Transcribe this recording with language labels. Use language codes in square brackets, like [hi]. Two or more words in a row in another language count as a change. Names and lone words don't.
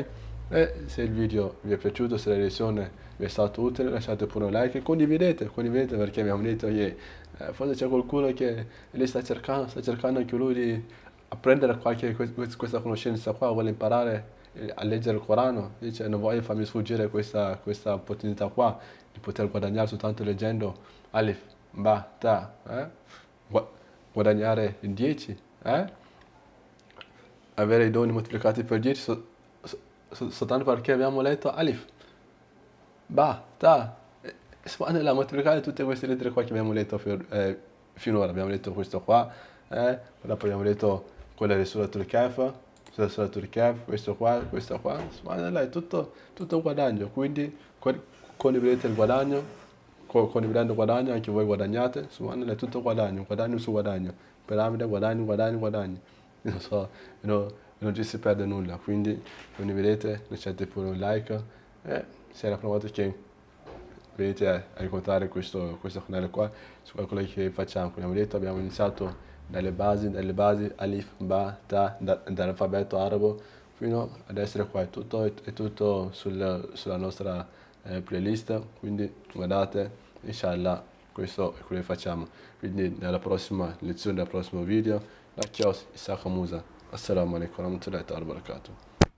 [it] E se il video vi è piaciuto, se la lezione vi è stata utile, lasciate pure un like e condividete, perché abbiamo detto che forse c'è qualcuno che lì sta cercando anche lui di apprendere questa conoscenza qua, vuole imparare a leggere il Corano, dice non voglio farmi sfuggire questa opportunità qua di poter guadagnare soltanto leggendo [ar] ألف، باء، تاء, [it] guadagnare in 10, avere i doni moltiplicati per 10 soltanto perché abbiamo letto [ar] ألف، باء، تاء, [it] subhanallah, moltiplicare tutte queste lettere qua che abbiamo letto finora. Abbiamo letto questo qua, dopo abbiamo letto quella di Suratul Kahf, questo qua, subhanallah, è tutto un guadagno, quindi condividete il guadagno, condividendo il guadagno anche voi guadagnate, subhanallah, è tutto guadagno su guadagno, piramide, guadagno, non so, non ci si perde nulla, quindi condividete, lasciate pure un like e se è la prima volta che venite a incontrare questo canale qua, su quello che facciamo. Come abbiamo detto, abbiamo iniziato dalle basi, [ar] ألف، باء، تاء, [it] dall'alfabeto arabo, fino ad essere qua, è tutto sulla nostra playlist, quindi guardate, inshallah, questo è quello che facciamo. Quindi nella prossima lezione, nel prossimo video, la chios, Isaac Musa. [ar] السلام عليكم ورحمة الله وبركاته.